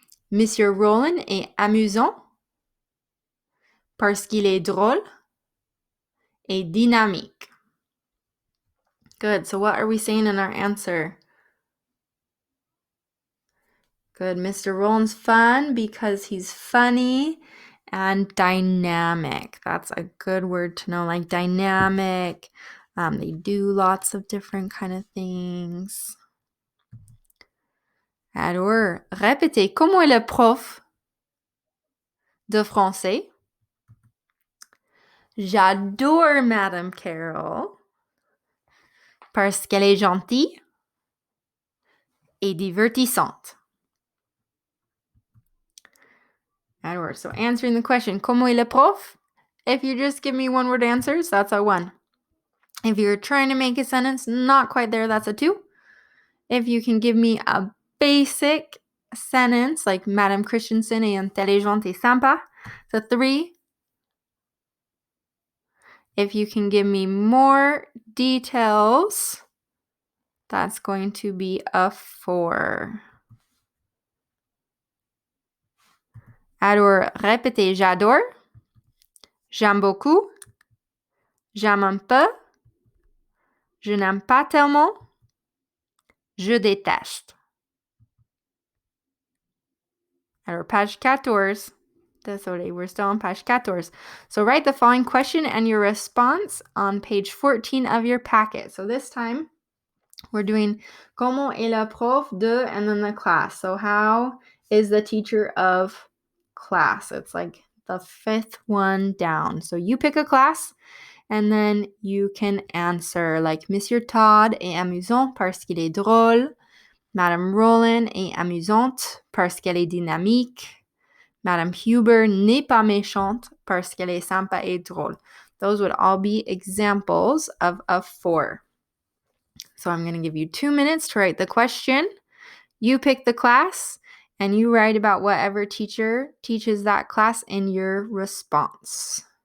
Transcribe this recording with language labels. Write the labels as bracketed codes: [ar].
[fr] Monsieur Roland est amusant parce qu'il est drôle et dynamique. [en] Good. So what are we saying in our answer? Good. Mr. Roland's fun because he's funny and dynamic. That's a good word to know, like dynamic. They do lots of different kind of things. [fr] Alors, répétez. Comment est le prof de français? J'adore Madame Carol parce qu'elle est gentille et divertissante. [en] Alors, so answering the question, [fr] comment est le prof? [en] If you just give me one-word answers, that's a 1. If you're trying to make a sentence, not quite there, that's a 2. If you can give me a basic sentence, like [fr] Madame Christensen est intelligente et sympa, [en] it's a 3. If you can give me more details, that's going to be a 4. [fr] Alors, répétez, j'adore, j'aime beaucoup, j'aime un peu, je n'aime pas tellement, je déteste. Alors, page 14. Désolé, [en] we're still on page 14. So write the following question and your response on page 14 of your packet. So this time, we're doing [fr] Comment est le prof de [en] and then the class. So how is the teacher of class? It's like the 5th one down. So you pick a class and then you can answer like [fr] Monsieur Todd est amusant parce qu'il est drôle. Madame Roland est amusante parce qu'elle est dynamique. Madame Huber n'est pas méchante parce qu'elle est sympa et drôle. [en] Those would all be examples of a 4. So I'm going to give you 2 minutes to write the question. You pick the class and you write about whatever teacher teaches that class in your response.